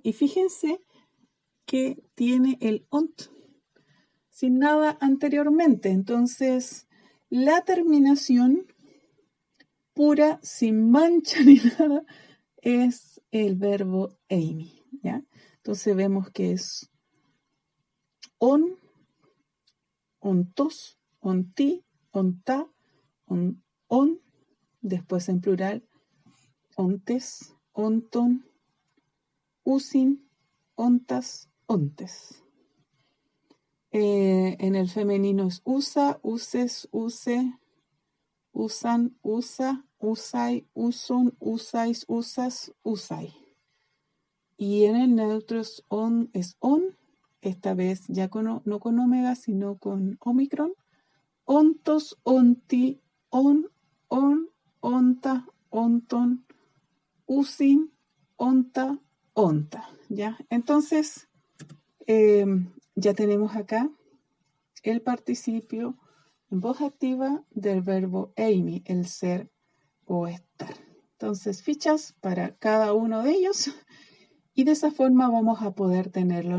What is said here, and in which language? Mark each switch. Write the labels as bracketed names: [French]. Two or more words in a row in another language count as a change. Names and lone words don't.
[Spanish] Y fíjense que tiene el ont, sin nada anteriormente. Entonces, la terminación pura, sin mancha ni nada, es el verbo Amy, ¿ya? Entonces vemos que es [Greek] ὤν, ὄντος, ὄντι, ὄντα, ὤν, [Spanish] después en plural, [Greek] ὄντες, ὄντων, οὖσιν, ὄντας, ὄντες. [Spanish] En el femenino es [Greek] οὖσα, οὔσης, οὔσῃ, οὖσαν, οὖσα, οὖσαι, οὐσῶν, οὔσαις, οὔσας, οὖσαι. [Spanish] Y en el neutro es on, esta vez ya no con omega, sino con omicron. [Greek] ὄντος, ὄντι, ὄν, ὄντα, ὄντων, οὖσιν, ὄντα, ὄντα, [Spanish] ¿ya? Entonces, ya tenemos acá el participio en voz activa del verbo Amy, el ser o estar. Entonces, fichas para cada uno de ellos y de esa forma vamos a poder tenerlo.